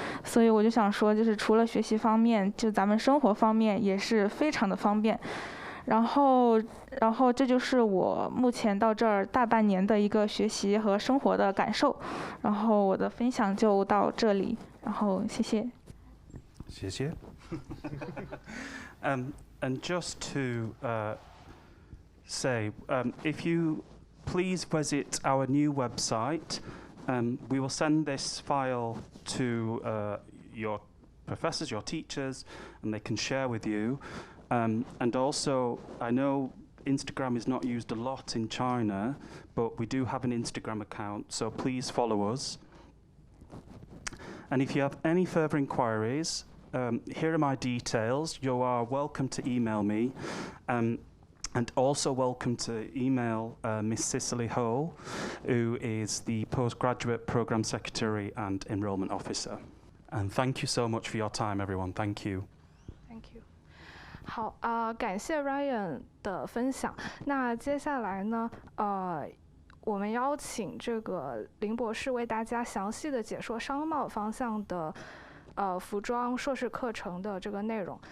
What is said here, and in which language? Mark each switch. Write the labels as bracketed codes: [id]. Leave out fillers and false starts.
[zh] 所以我就想说，就是除了学习方面，就咱们生活方面也是非常的方便。然后这就是我目前到这儿大半年的一个学习和生活的感受。然后我的分享就到这里，然后谢谢。谢谢。 [en] And just to say, if you please visit our new website, we will send this file to your professors, your teachers, and they can share with you. And also, I know Instagram is not used a lot in China, but we do have an Instagram account, so please follow us. And if you have any further inquiries, here are my details. You are welcome to email me. And also welcome to email Miss Cicely Ho, who is the Postgraduate Programme Secretary and Enrolment Officer. And thank you so much for your time, everyone. Thank you. Thank you. [zh] 好感谢 Ryan 的分享。那接下来呢，我们邀请这个林博士为大家详细的解说商贸方向的服装硕士课程的这个内容。